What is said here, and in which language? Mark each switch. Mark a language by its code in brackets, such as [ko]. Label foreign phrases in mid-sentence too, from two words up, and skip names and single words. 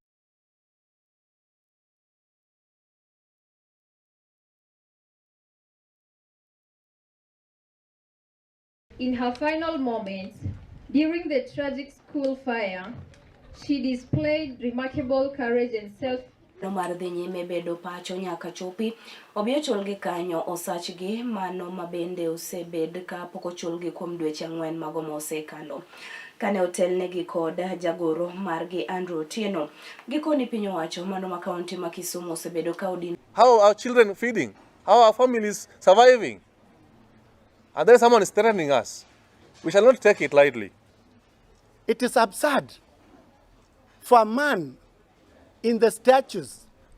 [en] In her final moments, during the tragic school fire, she displayed remarkable courage and [luo] mar dhi nyime bedo pacho nyaka chopi obi ochulgi kanyo osachgi mano mabende osebed ka pok ochulgi kuom dweche 4 mago mosekalo kane otelnegi kod jagoro margi Andrew Otieno gikoni piny owacho mano ma kaunti ma Kisumu osebedo ka odin. [en] How are our children feeding? How are our families surviving? And then someone is threatening us. We shall not take it lightly. It is absurd for a man in the statues